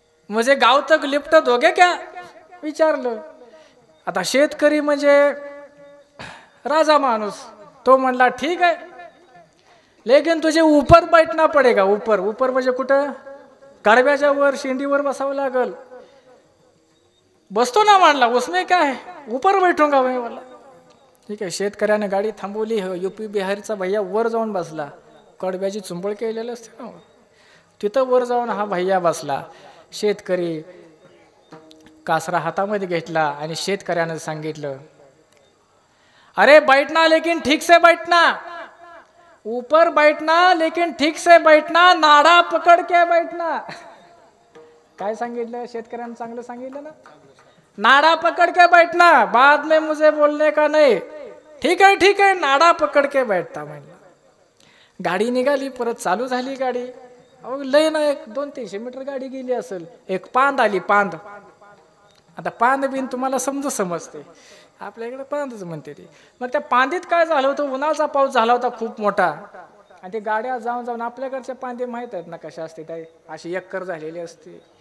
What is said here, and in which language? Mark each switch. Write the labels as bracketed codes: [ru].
[mr] म्हणजे गाव तक लिफ्ट दोघे क्या? विचारलं. आता शेतकरी म्हणजे राजा माणूस, तो म्हणला ठीक आहे, [hi] लेकिन तुझे ऊपर बैठना पडेगा. [mr] ऊपर ऊपर म्हणजे कुठं? कडब्याच्या वर शेंडीवर बसावं लागल. बसतो ना म्हणला, [hi] उसमें क्या है, ऊपर बैठूंगा मैं बोला. [mr] ठीक आहे. शेतकऱ्याने गाडी थांबवली. युपी बिहारचा भैया वर जाऊन बसला. कडब्याची चुंबळ केलेलं असते ना, तिथं वर जाऊन हा भैया बसला. शेतकरी कासरा हातामध्ये घेतला आणि शेतकऱ्यानं सांगितलं, [hi] अरे बैठना लेकिन ठीक से बैठना, ऊपर बैठना लेकिन ठीक से बैठना, नाड़ा पकड़ के बैठना. [mr] काय सांगितलं शेतकऱ्यानं? चांगलं सांगितलं ना, [hi] नाड़ा पकड़ के बैठना, बाद में मुझे बोलने का नहीं. ठीक है नाड़ा पकड़ के बैठता [mr] म्हणला. गाडी निघाली. परत चालू झाली गाडी. अहो लय ना, एक 200-300 मीटर गाडी गेली असेल. एक पांद आली. पांद. आता पांद बिन तुम्हाला समजते, आपल्याकडे पांदच म्हणते ती. मग त्या पांदीत काय झालं होतं? उन्हाचा पाऊस झाला होता खूप मोठा. आणि ते गाड्या जाऊन जाऊन आपल्याकडच्या पांदे माहीत आहेत ना कशा असते, त्या अशी एकर झालेली असते.